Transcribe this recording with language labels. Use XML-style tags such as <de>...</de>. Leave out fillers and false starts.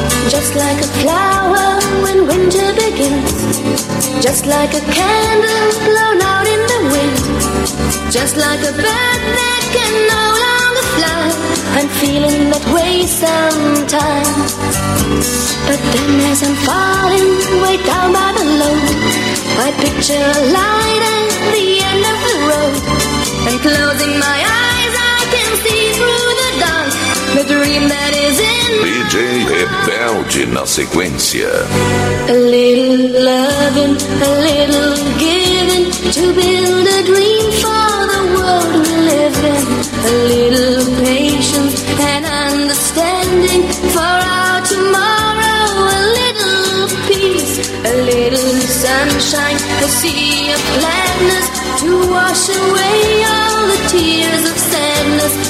<en>Just like a flower when winter begins, just like a candle blown out in the wind, just like a bird that can no longer fly, I'm feeling that way sometimes. But then as I'm falling way down by the load, I picture a light at the end of the road, and closing my eyes I can see through the dark the dream that is in my heart.</en> <pt>DJ Rebelde na sequência.</pt> <en>A little loving, a little giving, to build a dream for the world we live in. A little patience and understanding for our tomorrow. A little peace, a little sunshine, a sea of gladness to wash away all the tears of sadness.</en>